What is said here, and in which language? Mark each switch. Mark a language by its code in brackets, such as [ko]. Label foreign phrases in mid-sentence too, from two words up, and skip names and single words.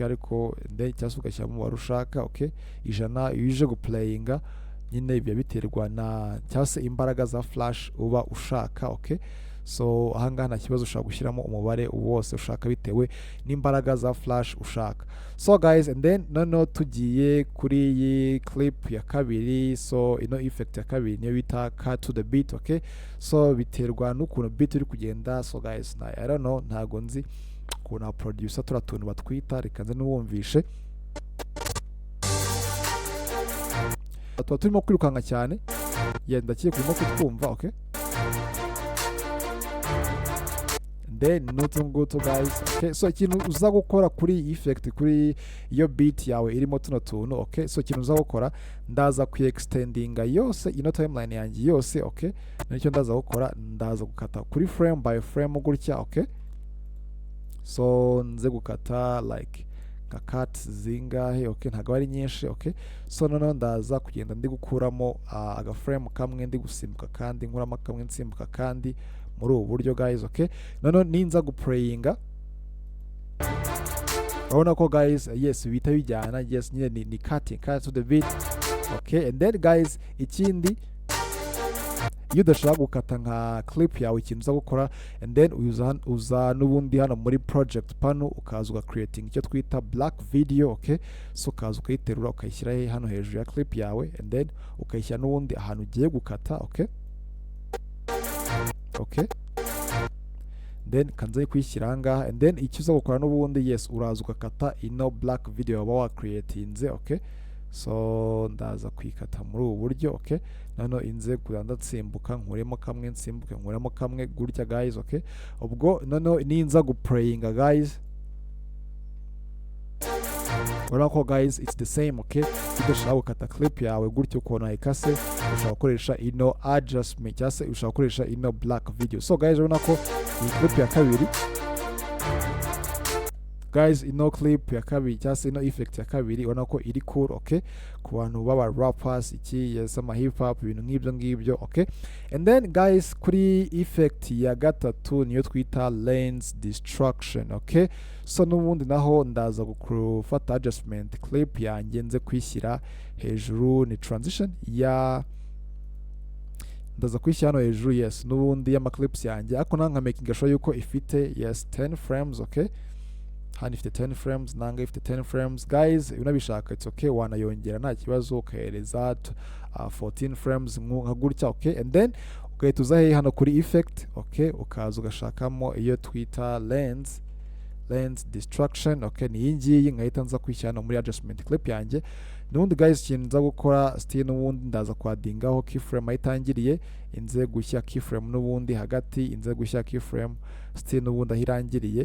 [rw] Ariko then cyangwa ugashyiramo warushaka, okay? Ijana uje guplayinga nyine ibyo biterwa na cyangwa imbaraga za flash uba ushaka, okay? So ahanga nta kibazo ushaka gushyiramo umubare wose ushaka bitewe n'imbaraga za flash ushaka. [en] So guys, and then [rw] noneho tugiye kuri iyi clip ya kabiri. So ino effect ya kabiri niyo bita [en] cut to the beat, okay? [rw] So biterwa n'ukuntu beat uri kugenda. [en] So guys, I don't know, [rw] ntago nzi ukuntu producer turatuntu batwita, reka nze n'uwumvishe. Tuba turimo kwirukanka cyane, yenda kiye kurimo kutwumva, okay? [en] Then nutungutu guys, okay? [rw] So ikintu uza gukora kuri effect kuri iyo beat yawe irimo tuno tuntu, okay? So ikintu uza gukora ndaza extendinga yose ino timeline yanjye yose, okay? Nicyo ndaza gukora, ndaza gukata kuri [en] frame by frame [rw] gutya, okay? So nze gukata [en] like cut [rw] zingahe, okay? Ntago ari nyinshi, okay? So noneho ndaza kugenda ndi gukuramo aga frame kamwe ndi gusimbuka kandi nkuramo kamwe nsimbuka kandi muri ubu buryo [en] guys, okay? [rw] Noneho ninza guplayinga urabona ko [en] guys, yes [rw] bita bijyana, yes nyine ni [en] cut to the beat, okay? And then guys, [rw] ikindi iyo udashaka gukata nka clip yawe ikintu uza gukora, [en] and then [rw] uza n'ubundi hano muri project panel ukaza creating icyo twita [en] black video, okay? [rw] So ukaza ukayiterura ukayishyira hano hejuru ya clip yawe, [en] and then [rw] ukayishyira n'ubundi ahantu ugiye gukata, okay? [en] Okay, then [rw] kanze kwishyira ngaha, [en] and then [rw] icyo uza gukora n'ubundi, yes uraza ugakata ino [en] black video [rw] waba wa creatinze, okay? So ndaza kwikata muri ubu buryo, okay? Nano inze kugenda nsimbuka nkuremo kamwe nsimbuke nkuremo kamwe gutya [en] guys, okay? [rw] Ubwo nano ninza guplayinga guys, urabona ko [en] guys it's the same. [rw] Okay, udashaka gukata clip yawe gutyo ukuntu ayikase, ushaka gukoresha ino adjustment cyangwa se ushaka gukoresha ino [en] black video. [rw] So guys urabona ko iyi clip ya kabiri, guys ino clip ya kabiri cyangwa se ino effect ya kabiri urabona ko iri cool. Okay, ku bantu baba rappers iki yes ama [en] hip hop [rw] ibintu nk'ibyo ngibyo. [en] Okay, and then guys [rw] kuri effect ya gatatu niyo twita [en] lens destruction. Okay, so [rw] n'ubundi naho ndaza gufata [en] adjustment clip [rw] yanjye nze kwishyira hejuru, ni transition ya ndaza kwishyira hano hejuru yes n'ubundi y'ama clips yanjye, ariko nanga [en] making sure [rw] yuko ifite [en] yes 10 frames. [rw] Okay, hano ifite [en] 10 frames, [rw] nanga ifite [en] 10 frames. [rw] Guys unabishaka [en] it's okay, [rw] wanayongera nta kibazo ukahereza [en] 14 frames [rw] nka gutya. [en] Okay, and then [rw] ugahita uza hano kuri effect. Okay, ukaza ugashakamo iyo twita [en] lens destruction. [rw] Okay, ni iyi ngiyi nkahita nza kwishyira hano muri [en] adjustment clip [rw] yanjye. Nubundi guys ikintu nza gukora still n'ubundi ndaza kwadingaho keyframe ayitangiriye, inze gushyira keyframe n'ubundi hagati, inze gushyira keyframe still n'ubundi ahirangiriye.